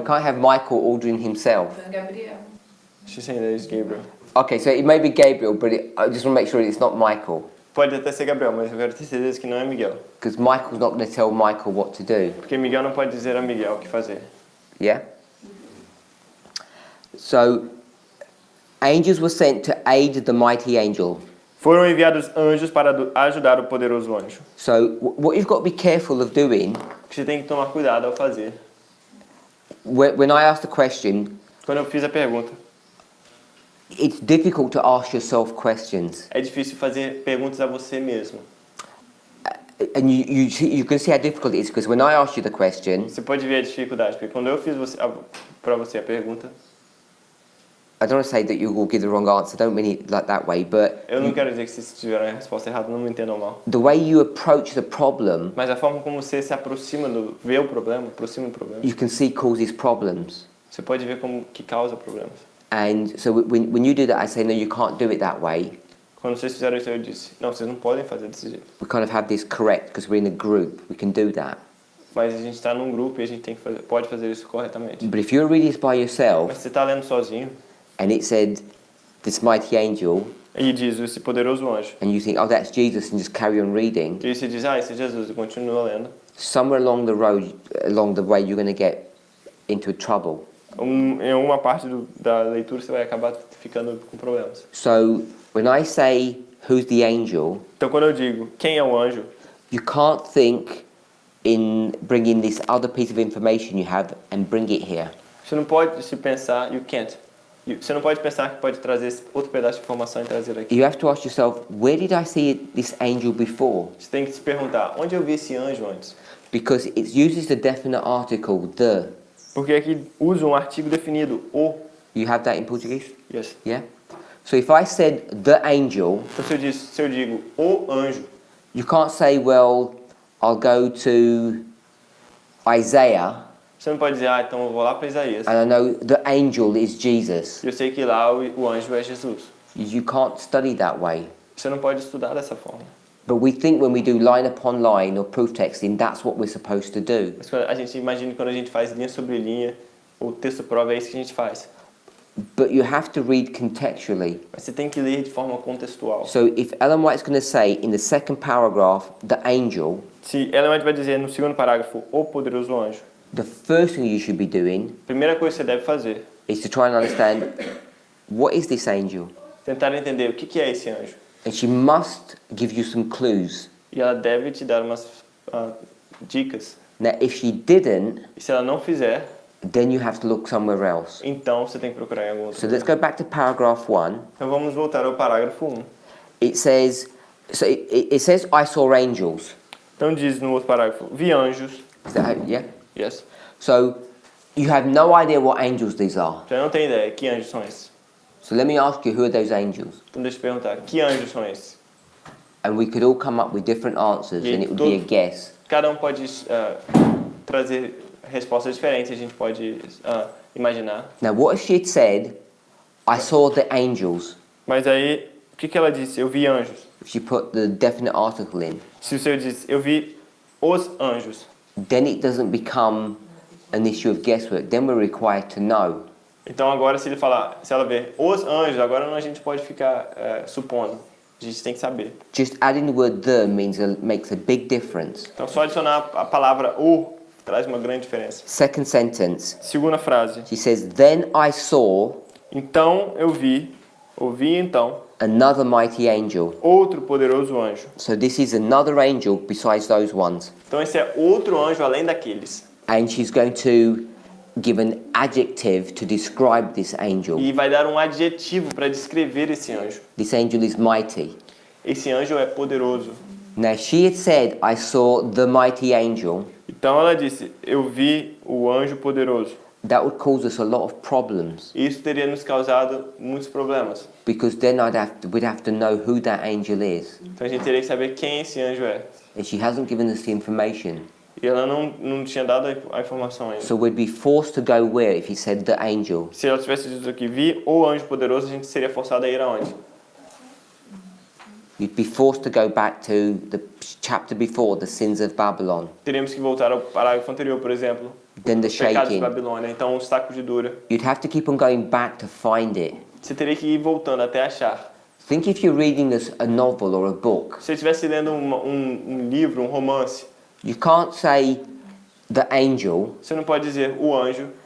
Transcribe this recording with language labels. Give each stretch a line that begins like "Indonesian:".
English: can't have Michael ordering himself. Gabriel. She's saying that it's Gabriel. Okay, so it may be Gabriel, but I just want to make sure it's not Michael.
Portuguese: Pode até ser Gabriel, mas eu quero ter certeza que não é Miguel.
English: Because Michael's not going to tell Michael what to do.
Portuguese: Porque Miguel não pode dizer a Miguel o que fazer.
English: Yeah? So, angels were sent to aid the mighty angel.
Portuguese: Foram enviados anjos para ajudar o poderoso anjo.
English: So, what you've got to be careful of doing,
Portuguese: O que você tem que tomar cuidado ao fazer.
English: when I ask the question,
Portuguese: Quando eu fiz a pergunta,
English: it's difficult to ask yourself questions.
Portuguese: é difícil fazer perguntas a você mesmo.
English: And you can see how difficult it is, because when I ask you the question,
Portuguese: Você pode ver a dificuldade, porque quando eu fiz para você a pergunta,
English: I don't want to say that you will give the wrong answer, don't mean it like that way, but
Portuguese: eu não quero dizer que vocês tiveram a resposta errada, não me entendam mal.
English: the way you approach the problem,
Portuguese: Mas a forma como você se aproxima vê o problema, aproxima do problema,
English: you can see causes problems.
Portuguese: você pode ver como que causa problemas.
English: And so when you do that, I say, no, you can't do it that way.
Portuguese: Quando vocês fizeram isso, eu disse, não, vocês não podem fazer desse jeito.
English: We kind of have this correct because we're in a group. We can do that.
Portuguese: Mas a gente está num grupo e a gente tem que fazer, pode fazer isso corretamente.
English: But if you're reading this by yourself
Portuguese: Mas você está lendo sozinho
English: and it said this mighty angel,
Portuguese: e diz esse poderoso anjo.
English: and you think, oh, that's Jesus, and just carry on reading,
Portuguese: E você diz, esse é Jesus, e continua lendo.
English: somewhere along the road, along the way, you're going to get into trouble.
Portuguese: Em alguma parte da leitura você vai acabar ficando com problemas.
English: So when I say who's the angel,
Portuguese: Então quando eu digo quem é o anjo,
English: you can't think in bringing this other piece of information you have and bring it here.
Portuguese: você não pode se pensar, você não pode pensar que pode trazer esse outro pedaço de informação e trazer aqui.
English: You have to ask yourself, where did I see this angel before?
Portuguese: Você tem que se perguntar, onde eu vi esse anjo antes?
English: Because it uses the definite article, the.
Portuguese: Porque aqui usa um artigo definido, o.
English: You have that in Portuguese? Yes. Yeah? So if I said the angel,
Portuguese: Então se eu digo o anjo,
English: you can't say, well, I'll go to Isaiah
Portuguese: você não pode dizer, então eu vou lá para Isaías.
English: and I know the angel is Jesus.
Portuguese: Eu sei que lá o anjo é Jesus.
English: You can't study that way.
Portuguese: Você não pode estudar dessa forma.
English: But we think when we do line upon line or proof texting, that's what we're supposed to do.
Portuguese: Mas a gente imagina quando a gente faz linha sobre linha, o texto prova é isso que a gente faz.
English: But you have to read contextually.
Portuguese: Mas você tem que ler de forma contextual.
English: So if Ellen White's going to say in the second paragraph, the angel,
Portuguese: Se Ellen White vai dizer no segundo parágrafo, o poderoso anjo,
English: the first thing you should be doing
Portuguese: a primeira coisa que você deve fazer
English: is to try and understand, what is this angel?
Portuguese: é tentar entender o que é esse anjo.
English: And she must give you some clues.
Portuguese: E ela deve te dar umas dicas.
English: Now, if she didn't,
Portuguese: E se ela não fizer,
English: then you have to look somewhere else.
Portuguese: então você tem que procurar em algum outro
English: So
Portuguese: lugar.
English: let's go back to paragraph 1.
Portuguese: Então vamos voltar ao parágrafo 1.
English: It says, it says, I saw angels.
Portuguese: Então diz no outro parágrafo, vi anjos.
English: Is that how, yeah? Yes. So you have no idea what angels these are.
Portuguese: Já não tem ideia, que anjos são esses?
English: So let me ask you, who are those angels?
Portuguese: Então deixa eu perguntar, que anjos são esses?
English: And we could all come up with different answers Yeah, and it would be a guess.
Portuguese: Cada um pode trazer respostas diferentes, a gente pode imaginar.
English: Now what if she had said, I saw the angels?
Portuguese: Mas aí, o que ela disse? Eu vi anjos.
English: If she put the definite article in,
Portuguese: Se o senhor disse, eu vi os anjos,
English: then it doesn't become an issue of guesswork. Then we're required to know.
Portuguese: então agora se ele falar, se ela ver os anjos, agora não a gente pode ficar supondo. A gente tem que saber.
English: Just adding the word the makes a big difference.
Portuguese: Então só adicionar a palavra o traz uma grande diferença.
English: Second sentence,
Portuguese: Segunda frase.
English: she says, then I saw
Portuguese: Então eu ouvi então,
English: another mighty angel.
Portuguese: outro poderoso anjo.
English: So this is another angel besides those ones.
Portuguese: Então esse é outro anjo além daqueles.
English: And she's going to give an adjective to describe this angel.
Portuguese: E vai dar um adjetivo para descrever esse anjo.
English: This angel is mighty.
Portuguese: Esse anjo é poderoso.
English: Now, she had said, I saw the mighty angel.
Portuguese: Então ela disse, eu vi o anjo poderoso.
English: That would cause us a lot of problems
Portuguese: E isso teria nos causado muitos problemas.
English: because then we'd have to know who that angel is.
Portuguese: Então a gente teria que saber quem esse anjo é.
English: And she hasn't given us the information.
Portuguese: E ela não tinha dado a informação ainda.
English: So we'd be forced to go where if he said the angel?
Portuguese: Se ela tivesse dito aqui, vi o anjo poderoso, a gente seria forçado a ir aonde?
English: You'd be forced to go back to the chapter before, the sins of Babylon.
Portuguese: Teríamos que voltar ao parágrafo anterior, por exemplo.
English: Then the
Portuguese: Os pecados de
English: shaking.
Portuguese: Babilônia. Então, o saco de dura.
English: You'd have to keep on going back to find it.
Portuguese: Você teria que ir voltando até achar.
English: Think if you're reading a novel or a book.
Portuguese: Se você estivesse lendo um livro, um romance,
English: You can't say the angel
Portuguese: você não pode dizer o anjo.